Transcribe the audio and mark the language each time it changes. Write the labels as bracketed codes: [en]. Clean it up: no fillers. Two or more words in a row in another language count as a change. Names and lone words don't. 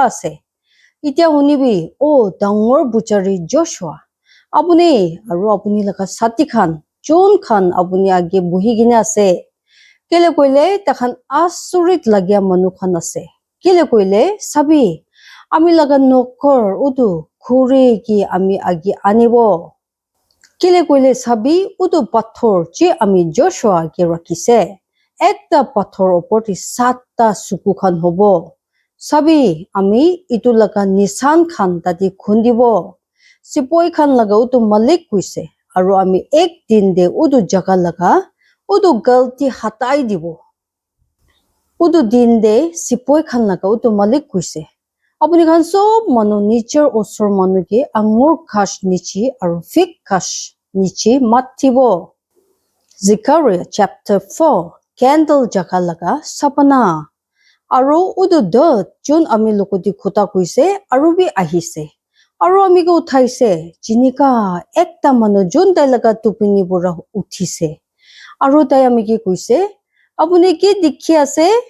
[nag] ase itya hunibi o dangor buchari Joshua apuni aru apuni laga sati khan chun khan apuni age buhi gina ase kele koile takhan asurit lagya manu khan ase kele koile sabi ami laga nokor utu khuri ki ami age anibo kele koile sabi utu pathor che ami Joshua ke rakhise ekta pathor opor ti 7ta suku khan hobo sabi ami itu laga nisan khan tati khundibo sipoi khan laga utu malik kuise aru ami ek din de utu jaga laga utu galti hatai dibo utu din de sipoi khan laga utu malik kuise apuni khan sob manu nicher osor manu ke angur khash nichi aru fig khash nichi mathibo Zechariah chapter 4 candle jaga laga sapana aru udu dot jun ami lokoti khota kuise aru bi ahise aru ami ko uthaise jinika ekta manu jun tai laga tupini bura uthise aru tai ami ki kuise apuni ki dikhi ase